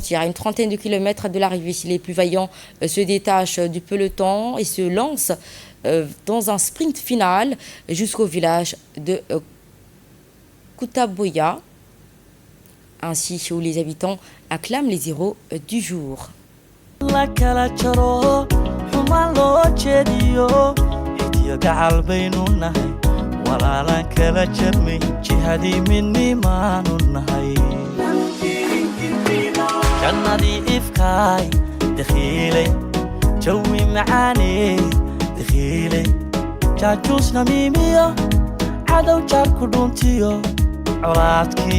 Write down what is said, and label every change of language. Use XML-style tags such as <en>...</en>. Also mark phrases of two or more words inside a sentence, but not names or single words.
<fr>À une trentaine de kilomètres de l'arrivée, les plus vaillants se détachent du peloton et se lancent dans un sprint final jusqu'au village de Koutaboya, ainsi où les habitants acclament les héros du jour.</fr> <so>gacal baynu nahay walaalaan kala jarmay jihadii midnimaanu nahay jannadii ifkaay dakhiilay jawi macaaney dakhiilay jaajuusna miimiyo cadow jaarku dhuntiyo colaadkii</so>